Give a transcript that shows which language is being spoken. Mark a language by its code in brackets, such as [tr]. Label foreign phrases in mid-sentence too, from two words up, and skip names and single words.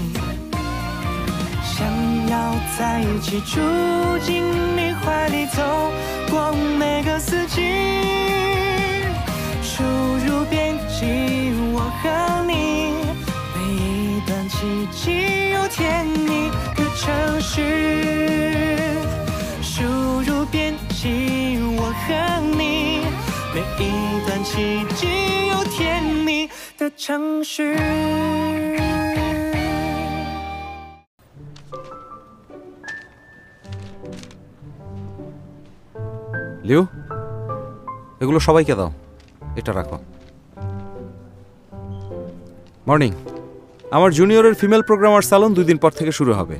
[zh] 想要在一起，住进你怀里，走过每个四季，输入编辑我和你，每一段奇迹有甜蜜的程序，输入编辑我和你，每一段奇迹有甜蜜的程序。 [bn] লিউ, এগুলো সবাইকে দাও, এটা রাখো। মর্নিং, আমার জুনিয়রের [en] female programmer [bn] স্যালন 2 দিন পর থেকে শুরু হবে।